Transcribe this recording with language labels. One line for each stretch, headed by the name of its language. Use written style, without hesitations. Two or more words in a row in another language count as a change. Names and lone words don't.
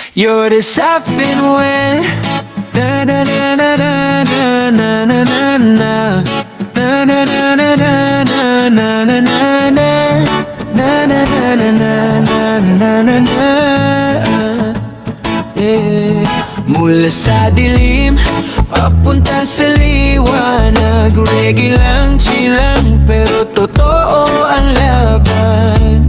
English: You're the south wind. Da da da da da da na na na na. Da da da da da da na na na na. Na na na na na na na na. Yeah.
Filipino: Mula sa dilim papunta sa liwanag, reggae lang, chill lang, pero totoo ang laban.